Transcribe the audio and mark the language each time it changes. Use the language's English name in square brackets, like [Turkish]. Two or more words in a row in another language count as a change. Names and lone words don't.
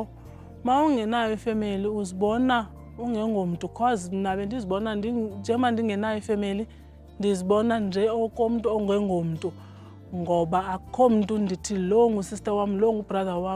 [Xhosa] Mawungenayo ifamily uzibona ungengomntu cause mina bendizibona njema ndingenayo ifamily ndizibona nje okomuntu ongengomntu ngoba akukho mntu ndithi lo ngusister wam lo ngubrother wam.